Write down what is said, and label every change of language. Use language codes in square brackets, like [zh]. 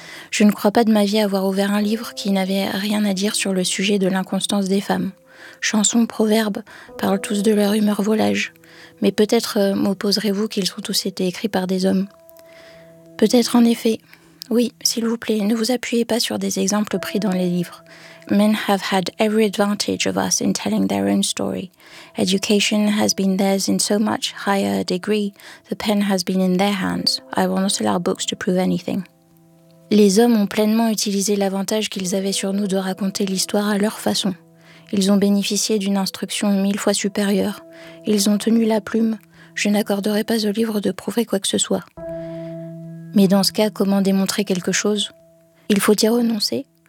[fr] Je ne crois pas de ma vie avoir ouvert un livre qui n'avait rien à dire sur le sujet de l'inconstance des femmes. Chansons, proverbes, parlent tous de leur humeur volage. Mais peut-être m'opposerez-vous qu'ils ont tous été écrits par des hommes. Peut-être en effet. Oui, s'il vous plaît, ne vous appuyez pas sur des exemples pris dans les livres. [en] Men have had every advantage of us in telling their own story. Education has been theirs in so much higher degree. The pen has been in their hands. I will not allow books to prove anything. [fr] Les hommes ont pleinement utilisé l'avantage qu'ils avaient sur nous de raconter l'histoire à leur façon. Ils ont bénéficié d'une instruction 1000 fois supérieure. Ils ont tenu la plume. Je n'accorderai pas au livre de prouver quoi que ce soit. Mais dans ce cas, comment démontrer quelque chose ? Il faut y renoncer.